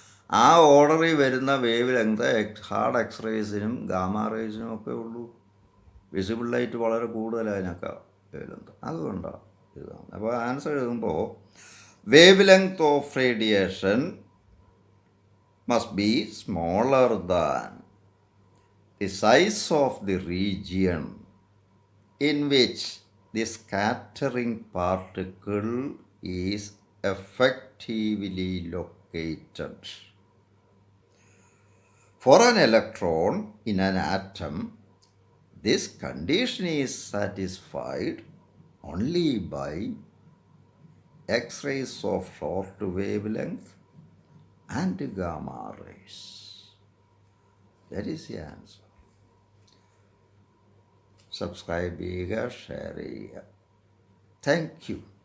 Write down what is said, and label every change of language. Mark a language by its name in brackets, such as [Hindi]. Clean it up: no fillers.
[Malayalam] ആ ഓർഡറിൽ വരുന്ന വേവ് ലെങ്ത് ഹാർഡ് എക്സ്റേസിനും ഗാമാ റേസിനും ഒക്കെ ഉള്ളൂ. വിസിബിൾ ലൈറ്റ് വളരെ കൂടുതലാണ് അതിനൊക്കെ വേവ് ലെങ്ത്. അതുകൊണ്ടാണ് ഇതാണ്. അപ്പോൾ ആൻസർ എഴുതുമ്പോൾ [English] Wavelength of radiation must be smaller than the size of the region in which the scattering particle is effectively located. For an electron in an atom, this condition is satisfied only by X-rays of short wavelength and gamma rays. That is the answer. [Malayalam] Subscribe ചെയ്യുക, share ചെയ്യുക. Thank you.